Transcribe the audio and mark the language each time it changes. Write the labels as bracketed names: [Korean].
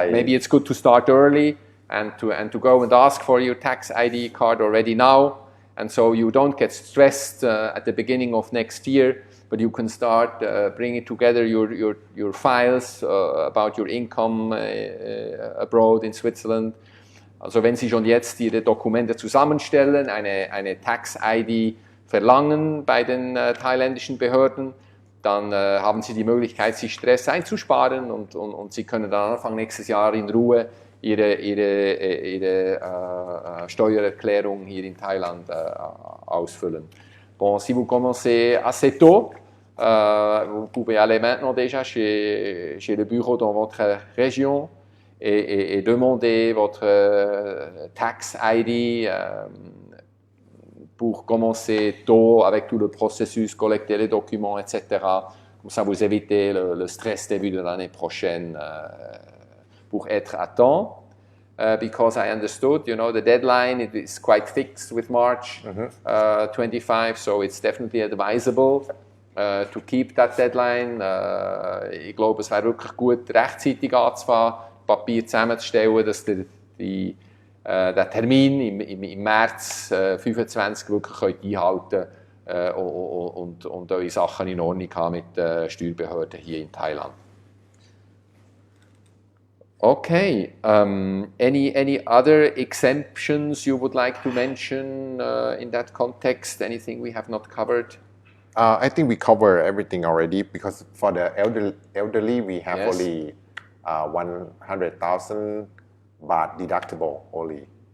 [English] maybe it's good to start early and to go and ask for your tax ID card already now, and so you don't get stressed at the beginning of next year. But you can start bringing together your files about your income abroad in Switzerland. [German] Also wenn Sie schon jetzt Ihre Dokumente zusammenstellen, eine Tax-ID verlangen bei den thailändischen Behörden, dann haben Sie die Möglichkeit, sich Stress einzusparen und Sie können dann Anfang nächstes Jahr in Ruhe Ihre Steuererklärung hier in Thailand ausfüllen. [French] Bon, si vous commencez assez tôt, vous pouvez aller maintenant déjà chez le bureau dans votre région et demander votre tax ID pour commencer tôt avec tout le processus, collecter les documents, etc. Comme ça, vous évitez le stress début de l'année prochaine pour être à temps. [English] Because I understood, the deadline is quite fixed with March 25, so it's definitely advisable to keep that deadline. [German] Ich glaube, es wäre wirklich gut, rechtzeitig anzufangen, Papier zusammenzustellen, dass der Termin im März 25 wirklich einhalten könnt und eure Sachen in Ordnung haben mit den Steuerbehörden hier in Thailand. [English] Okay. Any other exemptions you would like to mention in that context? Anything we have not covered? I think we cover everything already, because for the elderly we have only 100,000 baht deductible only.